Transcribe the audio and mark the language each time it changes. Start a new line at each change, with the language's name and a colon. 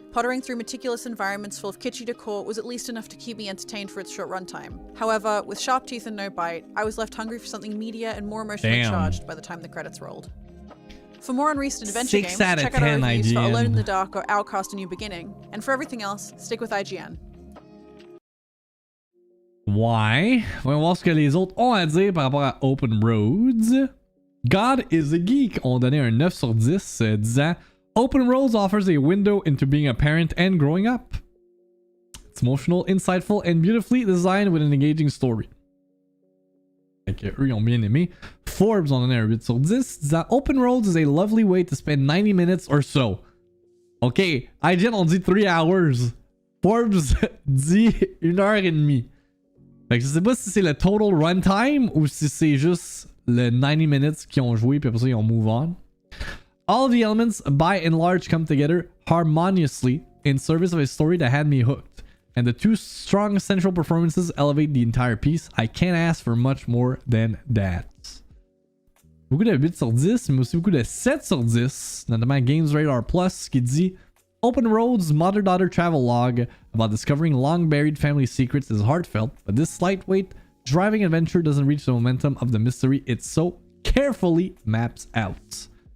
English: Pottering through meticulous environments full of kitschy decor was at least enough to keep me entertained for its short runtime. However, with sharp teeth and no bite, I was left hungry for something meatier and more emotionally Damn. charged by the time the credits rolled. For more on recent adventure 6 games, out of check out our 10 reviews for IGN. Alone in the Dark or Outcast: A New Beginning, and for everything else, stick with IGN.
French: Ouais. Voyons voir ce que les autres ont à dire par rapport à Open Roads. God is a Geek ont donné un 9 sur 10, disant
English: Open Roads offers a window into being a parent and growing up. It's emotional, insightful, and beautifully designed with an engaging story.
French: Fait que eux, ils ont bien aimé. Forbes ont donné un 8 sur 10, disant
English: Open Roads is a lovely way to spend 90 minutes or so.
French: Ok, IGN on dit 3 hours. Forbes dit 1h30. Fait que je sais pas si c'est le total runtime ou si c'est juste le 90 minutes qu'ils ont joué puis après ça ils ont move on.
English: All the elements by and large come together harmoniously in service of a story that had me hooked. And the two strong central performances elevate the entire piece. I can't ask for much more than that.
French: Beaucoup de 8 sur 10, mais aussi beaucoup de 7 sur 10, notamment Games Radar Plus qui dit
English: Open Road's mother-daughter travel log about discovering long-buried family secrets is heartfelt, but this lightweight, driving adventure doesn't reach the momentum of the mystery it so carefully maps out.